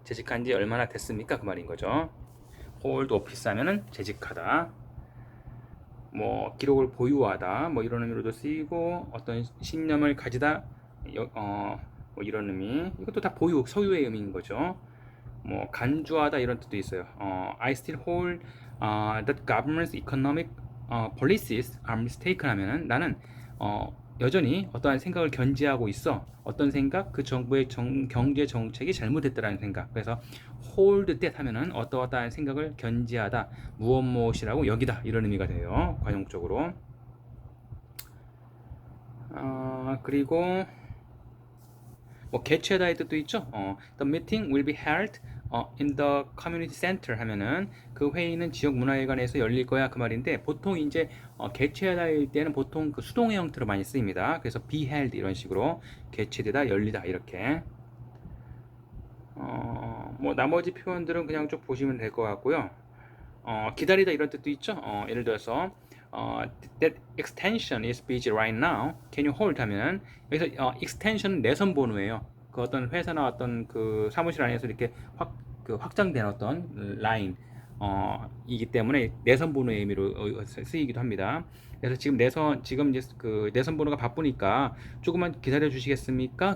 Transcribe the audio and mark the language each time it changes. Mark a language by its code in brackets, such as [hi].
[ko] 재직한 지 얼마나 됐습니까? 그 말인 거죠. [en] hold office [ko] 하면은 재직하다, 뭐 기록을 보유하다, 뭐 이런 의미로도 쓰이고, 어떤 신념을 가지다, 뭐 이런 의미. 이것도 다 보유, 소유의 의미인 거죠. 뭐 간주하다 이런 뜻도 있어요. [en] I still hold that government's economic policies are mistaken [ko] 하면은 나는 여전히 어떠한 생각을 견지하고 있어. 어떤 생각? 그 정부의 경제 정책이 잘못됐다라는 생각. 그래서 [en] hold that [ko] 하면은 어떠한 생각을 견지하다, 무엇이라고 여기다 이런 의미가 돼요. 관용적으로. 그리고 뭐 개최다의 뜻도 있죠. [en] The meeting will be held in the community center [ko] 하면은 그 회의는 지역 문화회관에서 열릴 거야 그 말인데, 보통 이제 개최하다일 때는 보통 그 수동의 형태로 많이 쓰입니다. 그래서 [en] be held [ko] 이런 식으로 개최되다, 열리다 이렇게. 뭐 나머지 표현들은 그냥 쭉 보시면 될 것 같고요. 기다리다 이런 뜻도 있죠. 예를 들어서 [en] that extension is busy right now. Can you hold [ko] 하면 여기서 extension은 내선 번호예요. 그 어떤 회사나 어떤 그 사무실 안에서 이렇게 확장된 어떤 라인 이기 때문에 내선 번호의 의미로 쓰이기도 합니다. 그래서 지금 이제 그 내선 번호가 바쁘니까 조금만 기다려 주시겠습니까?